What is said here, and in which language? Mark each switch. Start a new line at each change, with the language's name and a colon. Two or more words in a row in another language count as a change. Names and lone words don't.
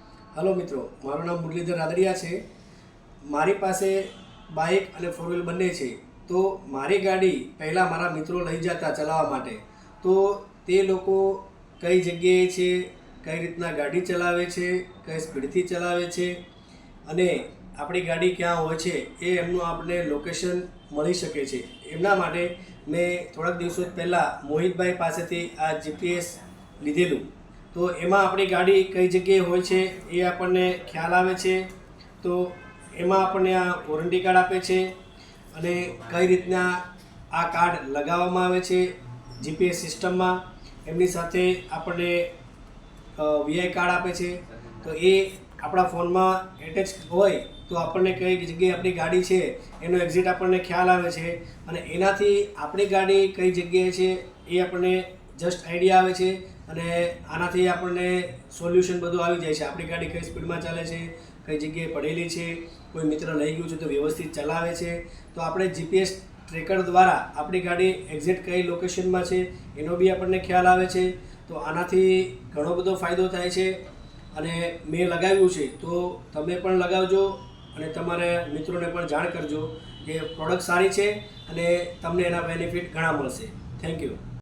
Gujarati: હેલો મિત્રો, મારું નામ મુરલીધર રાદડિયા હૈ। મારી પાસે બાઈક ઔર
English: four wheel
Gujarati: બને છે। તો મારી ગાડી પહેલા મારા મિત્રો લઈ જાતા ચલાવા માટે, તો તે લોકો કઈ જગ્યાએ છે, કઈ રીતના ગાડી ચલાવે છે, કઈ સ્પીડથી ચલાવે છે અને આપણી ગાડી ક્યા હોય છે એ એમનું આપણે લોકેશન મળી શકે છે। એમના માટે મેં થોડા દિવસો પહેલા મોહિતભાઈ પાસેથી આ જીપીએસ લીધેલું। તો એમાં આપણી ગાડી કઈ જગ્યાએ હોય છે એ આપણને ખ્યાલ આવે છે। તો એમાં આપણને આ
English: warranty card
Gujarati: આપે છે અને કઈ રીતના આ કાર્ડ લગાવવામાં આવે છે જીપીએસ સિસ્ટમમાં। એમની સાથે આપણને
English: VI card
Gujarati: આપે છે। તો એ આપણા ફોનમાં એટેચ હોય તો આપણને કઈ જગ્યાએ આપણી ગાડી છે એનો એક્ઝિટ આપણને ખ્યાલ આવે છે અને એનાથી આપણી ગાડી કઈ જગ્યાએ છે એ આપણને
English: just idea
Gujarati: આવે છે અને આનાથી આપણને સોલ્યુશન બધું આવી જાય છે। આપણી ગાડી કઈ સ્પીડમાં ચાલે છે, કઈ જગ્યાએ પડેલી છે, કોઈ મિત્ર લઈ ગયું છે તો વ્યવસ્થિત ચલાવે છે। તો આપણે
English: GPS tracker
Gujarati: દ્વારા આપણી ગાડી એક્ઝેક્ટ કઈ લોકેશનમાં છે એનો બી આપણને ખ્યાલ આવે છે। તો આનાથી ઘણો બધો ફાયદો થાય છે અને મેં લગાવ્યું છે। તો તમે પણ લગાવજો અને તમારા મિત્રોને પણ જાણ કરજો કે પ્રોડક્ટ સારી છે અને તમને એના બેનિફિટ ઘણા મળશે।
English: thank you.